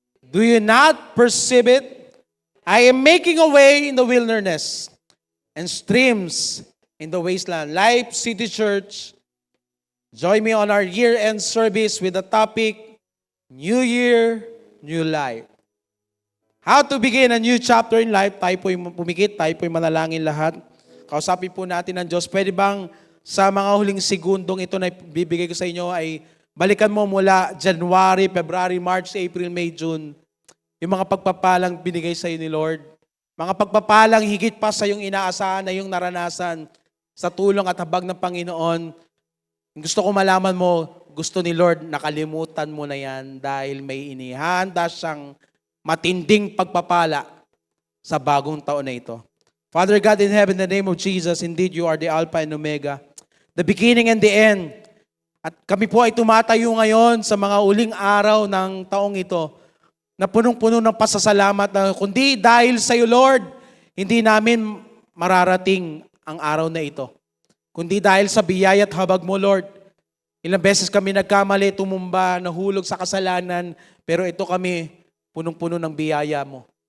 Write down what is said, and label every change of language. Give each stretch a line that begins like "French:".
English: Do you not perceive it? I am making a way in the wilderness and streams in the wasteland. Life City Church, join me on our year-end service with the topic, New Year, New Life. How to begin a new chapter in life.
Filipino: Tayo po'y pumikit, tayo po'y manalangin lahat. Kausapin po natin ang Diyos. Pwede bang sa mga huling segundong ito na bibigay ko sa inyo ay balikan mo mula January, February, March, April, May, June, yung mga pagpapalang binigay sa iyo ni Lord. Mga pagpapalang higit pa sa yung inaasahan na yung naranasan sa tulong at habag ng Panginoon. Gusto ko malaman mo, gusto ni Lord, nakalimutan mo na yan dahil may inihanda siyang matinding pagpapala sa bagong taon na ito.
English: Father God in heaven, in the name of Jesus, indeed you are the Alpha and Omega, the beginning and the end.
Filipino: At kami po ay tumatayo ngayon sa mga uling araw ng taong ito na punong-puno ng pasasalamat na kundi dahil sa iyo, Lord, hindi namin mararating ang araw na ito. Kundi dahil sa biyaya at habag mo, Lord. Ilang beses kami nagkamali, tumumba, nahulog sa kasalanan, pero ito kami punong-puno ng biyaya mo.